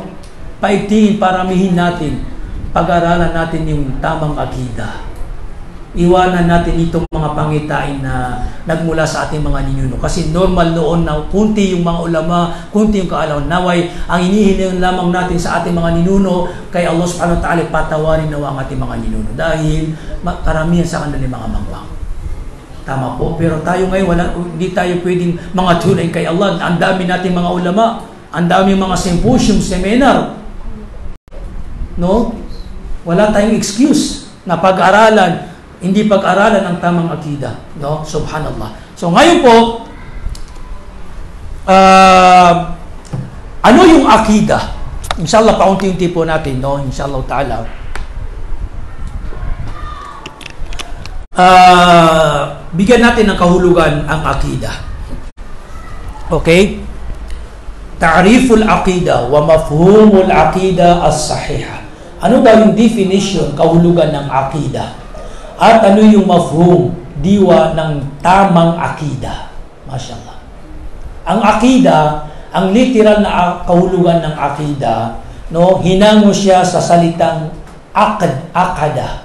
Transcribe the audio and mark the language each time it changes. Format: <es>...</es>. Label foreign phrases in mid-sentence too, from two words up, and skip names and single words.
<tl>Paigtingin, paramihin natin, pag-aralan natin yung tamang akida. Iwanan natin itong mga pangitain na nagmula sa ating mga ninuno. Kasi normal noon na kunti yung mga ulama, kunti yung kaalaman. Naway, ang inihiling lamang natin sa ating mga ninuno, kay Allah</tl> <ar>سبحانه وتعالى,</ar> <tl>patawarin nawa ang ating mga ninuno. Dahil karamihan sa kanilang mga mangwang. Tama po. Pero tayo ngayon, hindi tayo pwedeng mga tunay kay Allah. Ang dami nating mga ulama, ang dami mga symposium, seminar. No? Wala tayong excuse na pag-aralan, hindi pag-aralan ang tamang akida. No? Subhanallah. So ngayon po, ano yung akida? Inshallah, paunti-unti po natin, no?</tl> <ar>إن شاء الله تعالى.</ar> <tl>Bigyan natin ng kahulugan ang akida. Okay?</tl> <ar>تعريف العقيدة ومفهوم العقيدة الصحيحة.</ar> <tl>Ano daw yung definition, kahulugan ng akida? At ano yung mafhum, diwa ng tamang akida? Mashallah. Ang akida, ang literal na kahulugan ng akida, no, hinango siya sa salitang akada.</tl>